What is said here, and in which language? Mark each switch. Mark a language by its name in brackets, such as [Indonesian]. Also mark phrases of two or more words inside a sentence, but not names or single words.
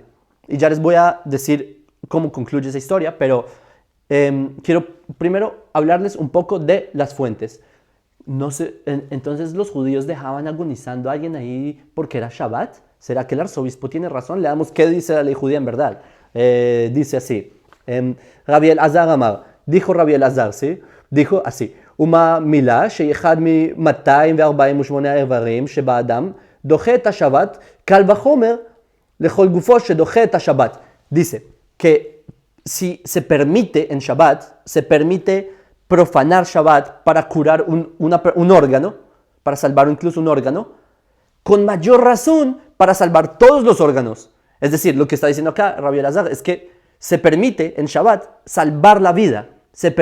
[Spanish] Y ya les voy a decir cómo concluye esa historia, pero quiero primero hablarles un poco de las fuentes. No sé, entonces los judíos dejaban agonizando a alguien ahí porque era Shabbat. ¿Será que el arzobispo tiene razón? Leamos qué dice la ley judía en verdad. Dice así, Rabbi Elazar Amar, dijo Rabbi Elazar, ¿sí? Dijo así, [Hebrew] ומה מילה שאחד מ 248 איברים שבאדם דוחה את השבת, קל וחומר לכל גופו שדוחה את השבת. [Spanish] Dice que si se permite en Shabbat, se permite profanar Shabbat para curar un órgano, para salvar incluso un órgano, con mayor razón para salvar todos los órganos. Es decir, lo que está diciendo acá Rabbi Elazar es que se permite en Shabbat salvar la vida.